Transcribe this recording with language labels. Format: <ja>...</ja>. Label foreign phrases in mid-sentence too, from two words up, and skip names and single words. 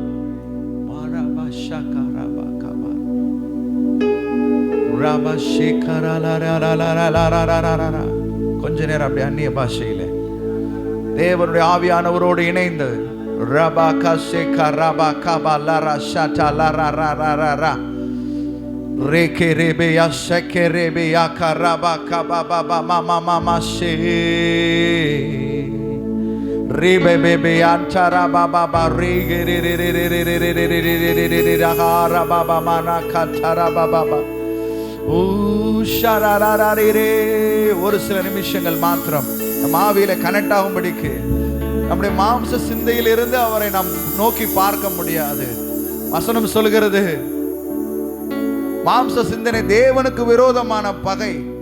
<ta>கொஞ்ச நேரம் அப்படி அந்நிய பாஷையில தேவனுடைய ஆவியானவரோடு இணைந்து ரபா கஷே கரபா கபா லரா ஷட்டா லரா ரா ரா ரா. Reke rebe ya sheke rebe ya karaba kababa mama mama she. Rebe bebe antara baba ba rege re re re re re re re re re re re re hara baba mana katara baba ba. ஷரரரரரே. ஒரு சில நிமிஷங்கள் மாத்திரம் நம் ஆவியில கனெக்ட் ஆகும்படிக்கு நம்முடைய மாம்ச சிந்தையில் இருந்து அவரை நாம் நோக்கி பார்க்க முடியாது. வசனம் சொல்கிறது, மாம்ச சிந்தனை தேவனுக்கு விரோதமான பகை.</ta>